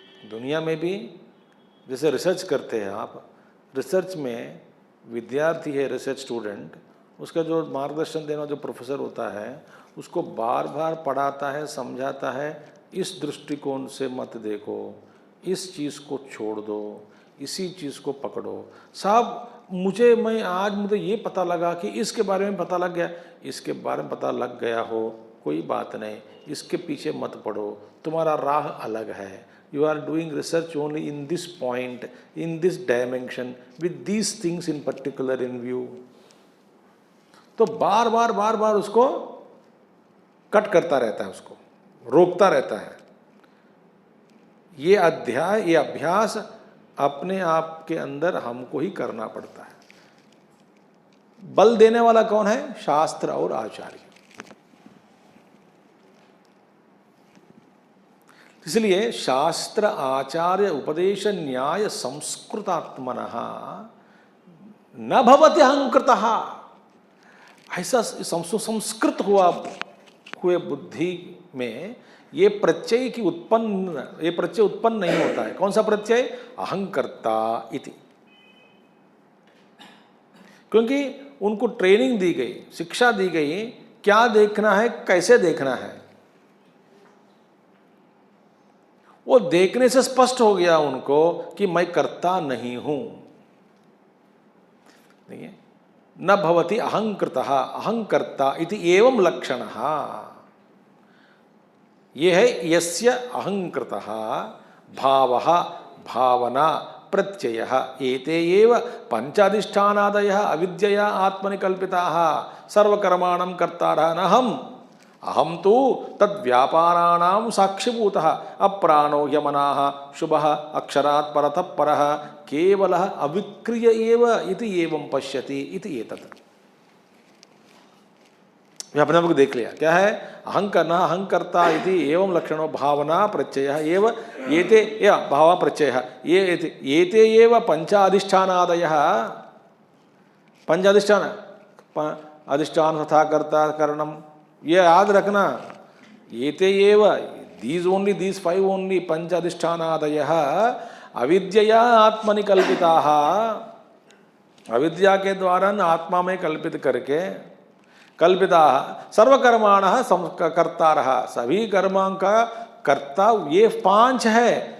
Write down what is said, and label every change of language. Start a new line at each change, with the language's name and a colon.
Hindi: दुनिया में भी जैसे रिसर्च करते हैं आप, रिसर्च में विद्यार्थी है, रिसर्च स्टूडेंट, उसका जो मार्गदर्शन देना जो प्रोफेसर होता है उसको बार बार पढ़ाता है, समझाता है, इस दृष्टिकोण से मत देखो, इस चीज़ को छोड़ दो, इसी चीज़ को पकड़ो। साहब मुझे ये पता लगा कि इसके बारे में पता लग गया, इसके बारे में पता लग गया हो कोई बात नहीं, इसके पीछे मत पड़ो, तुम्हारा राह अलग है।
English: You are doing research only in this point, in this dimension, with these things in particular in view.
Hindi: तो बार बार उसको कट करता रहता है, उसको रोकता रहता है। ये अध्याय, ये अभ्यास अपने आप के अंदर हमको ही करना पड़ता है। बल देने वाला कौन है? शास्त्र और आचार्य। इसलिए
Sanskrit: शास्त्र आचार्य उपदेश न्याय संस्कृतात्मनः न भवति अहंकृतः।
Hindi: ऐसा संस्कृत हुए बुद्धि में ये प्रत्यय उत्पन्न नहीं होता है। कौन सा प्रत्यय?
Sanskrit: अहंकर्ता इति।
Hindi: क्योंकि उनको ट्रेनिंग दी गई, शिक्षा दी गई, क्या देखना है, कैसे देखना है। वो देखने से स्पष्ट हो गया उनको कि मैं कर्ता नहीं हूं। देखिए,
Sanskrit: न भवति अहंकृतः अहंकर्ता इति एवं लक्षणः।
Hindi: ये है
Sanskrit: यस्य अहंकृतः भावः भावना प्रत्ययः एते एव पंचाधिष्ठानादयः अविद्यया आत्मनि कल्पिताः सर्वकर्माणं कर्तारः न अहम तो तद्व्यापाराणां साक्षिभूतः अप्राणो ह्यमनाः शुभः अक्षरात् परतः परः केवलः अविक्रिय एव इति एवं पश्यति इति एतत्।
Hindi: अपने आप को देख लिया क्या है?
Sanskrit: अहंकर्ता इति एवं लक्षणो भावना प्रत्ययः एव एते या भाव प्रत्ययः एते एव पंचाधिष्ठानादयः। पंचाधिष्ठान, अधिष्ठान तथा कर्ता करणम,
Hindi: ये याद रखना।
Sanskrit: एते एव,
English: these 5 only
Sanskrit: पंचाधिष्ठानादयः अविद्यया आत्मनि कल्पिताः।
Hindi: अविद्या के द्वारा आत्मा में कल्पित करके
Sanskrit: कल्पिताः सर्वकर्माणः कर्तारः,
Hindi: सभी कर्मों का कर्ता ये 5 है।